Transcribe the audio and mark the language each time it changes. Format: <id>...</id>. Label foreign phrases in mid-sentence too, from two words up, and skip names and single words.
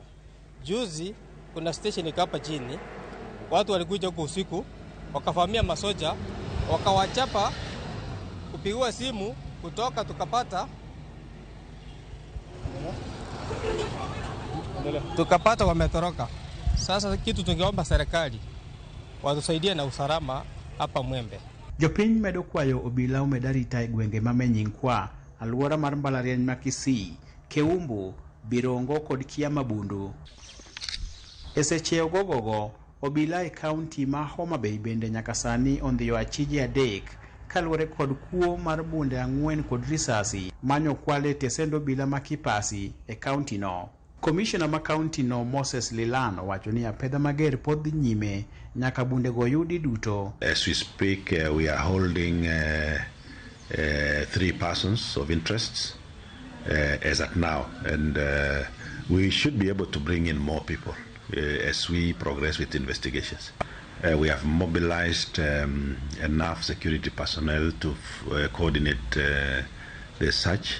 <sw>Juzi kuna station hapa chini, watu walikuja huko usiku, wakafahamia masoja, wakawachapa, kupigiwa simu kutoka tukapata wametoroka. Sasa kitu tungeomba serikali watusaidie na usalama hapa Mwembe.</sw> <luo>Jopiny medo kwayo obila omedarita e gwenge mamenying kwa aluora mar mbalariany ma Kisii, Keumbu, Birongo kod Kiamabundu. Eseche ogogogo, obila e kaunti ma Homa Bay bende nyaka sani ondhiyo achije adek kaluwore kod kuo mar bunde 4 kod risasi manyo kwale tesendo obila ma Kipasi e kaunti no. Commissioner ma kaunti no Moses Lilan wacho ni apedha mager pod dhi nyime nyaka bunde go yudi duto.</luo> <en>As we speak, we are holding 3 persons of interests as at now, and we should be able to bring in more people as we progress with investigations. We have mobilized enough security personnel to coordinate the search.</en>